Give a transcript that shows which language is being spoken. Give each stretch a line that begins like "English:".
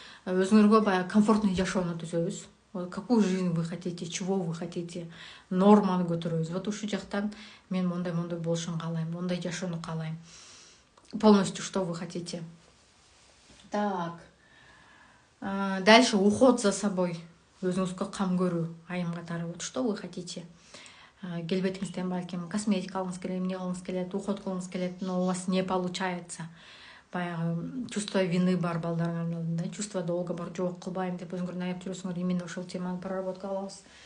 Kyrgyz: Өзүңөргө баягы комфортный жашоону түзөбүз.
Russian: Какую жизнь вы хотите, чего вы хотите,
Kyrgyz: норманы көтөрөбүз. Вот ушул жактан мен мондай болушун каалайм, мондай жашоону каалайм.
Russian: Полностью что вы хотите. Так. Дальше уход за собой.
Kyrgyz: Өзүңүзгө кам көрүү, айым катары.
Russian: Вот что вы хотите.
Kyrgyz: Келбетиңизден балким косметика алгыңыз келет, эмне кылгыңыз келет, уход кылгыңыз келет,
Russian: но у вас не получается.
Kyrgyz: Баягы
Russian: чувство вины
Kyrgyz: бар балдарыңардын алдында,
Russian: чувство долга
Kyrgyz: бар, жок кылбайм деп өзүңөр аяп жүрөсүңөр, именно ошол теманы проработка кылабыз.